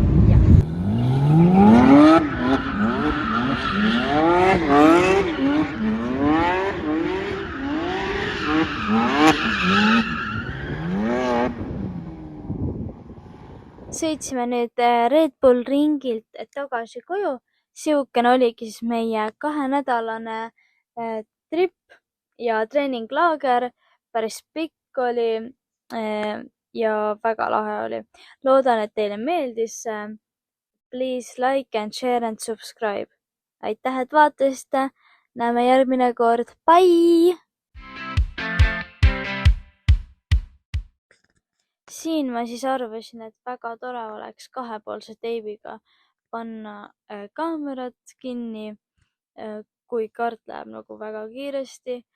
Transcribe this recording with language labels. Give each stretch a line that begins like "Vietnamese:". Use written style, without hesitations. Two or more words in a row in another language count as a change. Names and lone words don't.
Estonian: Sõitsime nüüd Red Bull ringilt tagasi koju. Siukene oligi siis meie 2-nädalane trip ja treeninglaager. Päris pikk oli ja väga lahe oli. Loodan, et teile meeldis.
English: Please like and share and subscribe.
Estonian: Aitäh, et vaatasite. Näeme järgmine kord. Bye! Siin ma siis arvasin, et väga tore oleks 2-poolse teibiga panna kaamerat kinni, kui kaart läheb nagu väga kiiresti.